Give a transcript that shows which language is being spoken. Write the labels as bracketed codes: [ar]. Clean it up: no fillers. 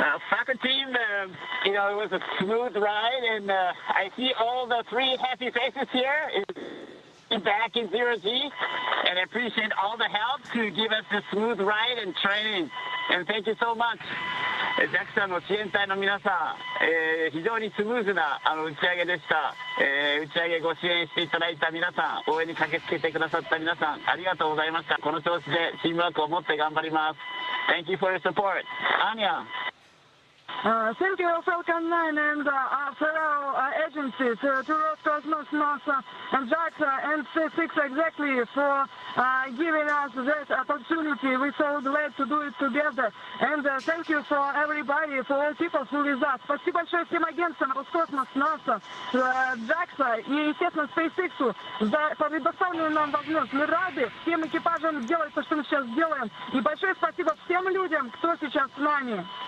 [en] Falcon team, it was a smooth ride, and I see all the 3 happy faces here. Back in 0G, and I appreciate all the help to give us a smooth ride and training. And thank you so much. [ja] JAXA の支援隊の皆さん、非常にスムーズな打ち上げでした。打ち上げご支援していただいた皆さん、応援に駆けつけてくださった皆さん、ありがとうございました。この調子でチームワークを持って頑張ります。 [en] Thank you for your support. Anya. Thank you, Falcon 9 and fellow agencies, to Roscosmos, NASA, and JAXA, and C6 exactly for giving us this opportunity. We're so glad to do it together. And thank you for everybody, for all people who with us. [ru] Спасибо большое всем агентствам Роскосмос, НАСА, JAXA и, естественно, SpaceX за предоставленную нам возможность. Мы рады всем экипажам делать то, что мы сейчас делаем. И большое спасибо всем людям, кто сейчас с нами.